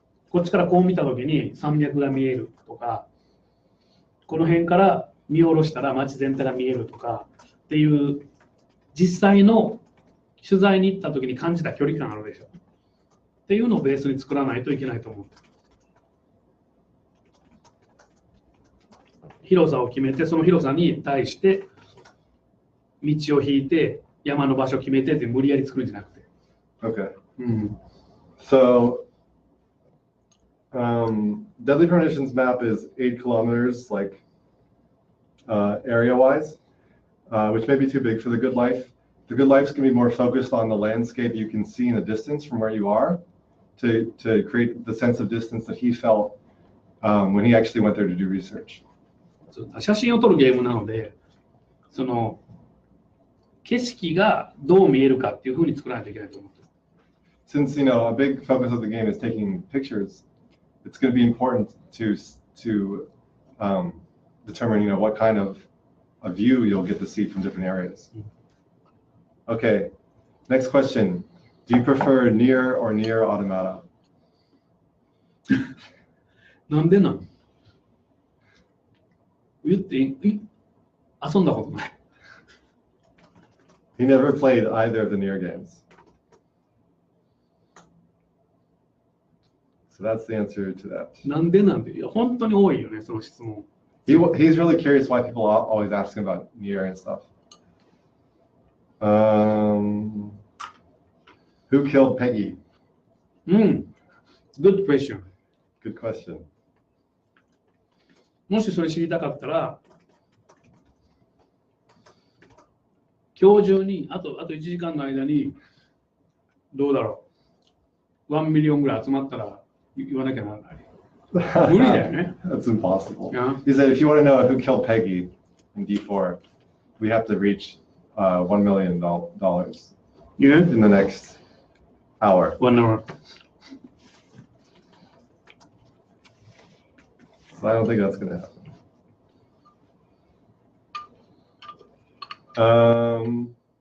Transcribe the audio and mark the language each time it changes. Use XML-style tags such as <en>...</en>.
<ja>こっちからこう見た時に山脈が見えるとか、この辺から見下ろしたら街全体が見えるとかっていう実際の取材に行った時に感じた距離感あるでしょっていうのをベースに作らないといけないと思ってる。広さを決めてその広さに対して道を引いて山の場所を決めてって無理やり作るんじゃなくて。</ja> <en>Okay. So, Deadly Premonition's map is 8 kilometers, like area-wise, which may be too big for the Good Life. The Good Life's going to be more focused on the landscape you can see in the distance from where you are, to create the sense of distance that he felt when he actually went there to do research.</en> <ja>写真を撮るゲームなので、その景色がどう見えるかっていうふうに作らないといけないと思って。</ja> <en>Since a big focus of the game is taking pictures, it's going to be important to determine what kind of a view you'll get to see from different areas. Okay, next question. Do you prefer near or near automata?</en> <ja>なんでなん言っていい？遊んだことない。</ja> <en>He never played either of the Nier games. So that's the answer to that.</en> <ja>なんでなんで、いや本当に多いよね、その質問。</ja> <en>He's really curious why people are always asking about Nier and stuff. Who killed Peggy? Good question. Good question.</en> <ja>もしそれ知りたかったら、今日中にあと1時間の間にどうだろう、1ミリオンぐらい集まったら言わなきゃならない。無理だよね。</ja> <en>That's impossible. Yeah. He said, if you want to know who killed Peggy in D4, we have to reach $1 million in the next hour. 1 hour. So I don't think that's going to happen.</en>